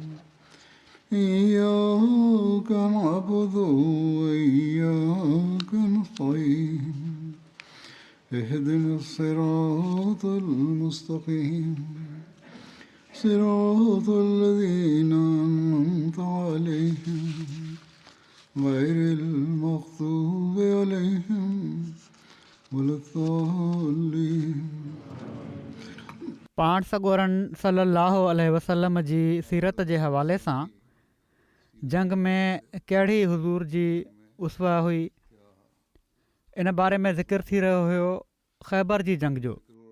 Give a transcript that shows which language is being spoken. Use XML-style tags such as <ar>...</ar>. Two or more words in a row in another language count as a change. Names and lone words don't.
<ar>إياك نعبد وإياك نستعين اهدنا الصراط المستقيم صراط الذين أنعمت عليهم غير المغضوب عليهم ولا الضالين.</ar> <sd>पाण सॻोरन</sd> <ar>صلى الله عليه وسلم</ar> <sd>जी सीरत जे हवाले सां जंग में कहिड़ी हुज़ूर जी उसवा हुई, इन बारे में ज़िक्र थी रहियो हुयो ख़ैबर जी जंग जो।</sd>